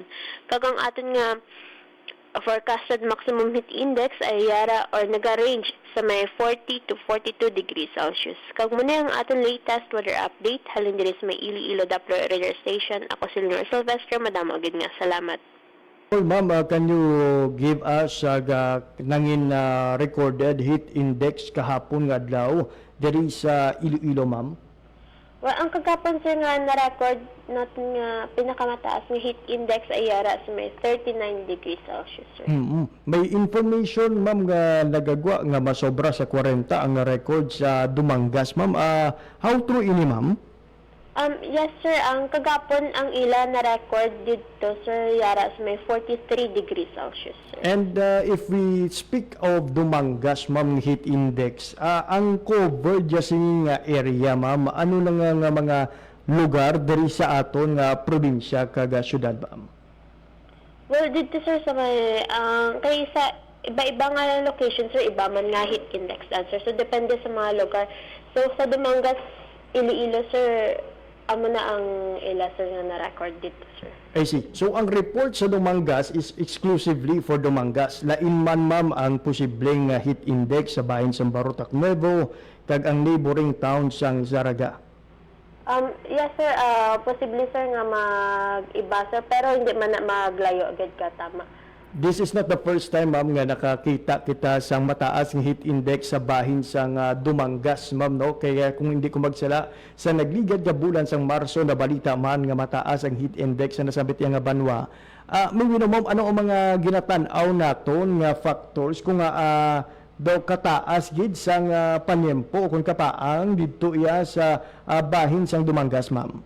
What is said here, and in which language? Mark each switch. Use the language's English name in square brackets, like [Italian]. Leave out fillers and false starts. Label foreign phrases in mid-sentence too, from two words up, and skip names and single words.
[Hiligaynon] Kag ang aton nga forecasted maximum heat index ay yara or naga-range sa may 40 to 42 [English] degrees Celsius. [Hiligaynon] Kag muna ang aton [English] latest weather update [Hiligaynon] halin diri sa may Iloilo Doppler Radar Station. Ako si Leonor Silvestre, madamo agad nga salamat. [English] Well, ma'am, can you give us [Hiligaynon] nangin [English] recorded heat index [Hiligaynon] kahapon nga adlaw diri sa Iloilo, ma'am? Well, ang kagapon sir nga na-record natin nga pinakamataas nga [English] heat index [Hiligaynon] ay yara sa may 39 [English] degrees Celsius, [Hiligaynon] sir. May information, ma'am, nga nagagwa nga masobra sa 40 ang record sa Dumangas, ma'am. [English] How true [Hiligaynon] ini, ma'am? [English] Yes, sir. [Hiligaynon] Ang kagapon ang ila na record dito, sir, yara sa may 43 [English] degrees Celsius, [Hiligaynon] sir. [English] And if we speak of [Hiligaynon] Dumangas, ma'am, [English] heat index, [Hiligaynon] ang cover dyan nga area, ma'am, ano na nga mga lugar diri sa aton nga probinsya kag syudad, ma'am? Well, dito, sir, sa may, kay sa iba-iba nga location, sir, iba man nga [English] heat index answer. [Hiligaynon] So, depende sa mga lugar. So, sa Dumangas, Iloilo, sir, amo na ang ila sir nga na-record dito, sir. [English] I see. So, [Hiligaynon] ang report sa [English] Dumangas is exclusively for Dumangas. [Hiligaynon] Lain man, ma'am, ang posibleng heat index sa bahin sa Barotac Nuevo kag ang [English] neighboring town [Hiligaynon] sang Zaraga. [English] Yes, sir. [Hiligaynon] Posible, sir, nga mag-iba, sir. Pero hindi man na maglayo agad ka, tama. [English] This is not the first time, [Hiligaynon] ma'am, nga nakakita kita sang mataas ng [English] heat index [Hiligaynon] sa bahin sang Dumangas, ma'am, no? Kaya kung hindi ko magsala, sa nagligad nga bulan sang Marso na balita man nga mataas ang heat index sa nasabit nga banwa. May ma'am, [English] ano ang [Hiligaynon] mga ginatan-aw naton nga factors kung daw kataas gid sang panyempo kung kapaang didto iya sa bahin sang Dumangas, ma'am?